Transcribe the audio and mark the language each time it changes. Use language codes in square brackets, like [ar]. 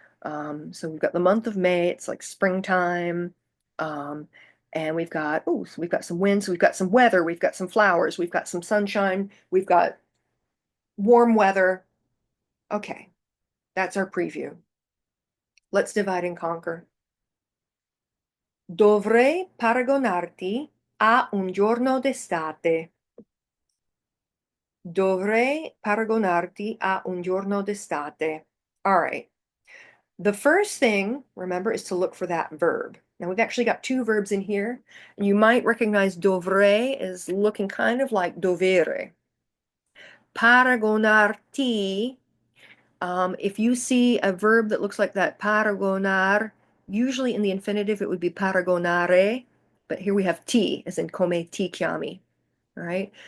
[en] So we've got the month of May. It's like springtime. Um, and we've got, oh, so we've got some wind, so we've got some weather, we've got some flowers, we've got some sunshine, we've got warm weather. Okay, that's our preview. Let's divide and conquer. [it] Dovrei paragonarti a un giorno d'estate. Dovrei paragonarti a un giorno d'estate. [en] All right. The first thing, remember, is to look for that verb. Now we've actually got two verbs in here, and you might recognize dovrei as looking kind of like dovere. Paragonarti, If you see a verb that looks like that, paragonar, usually in the infinitive it would be paragonare, but here we have ti, as in [it] come ti chiami. [en] All right.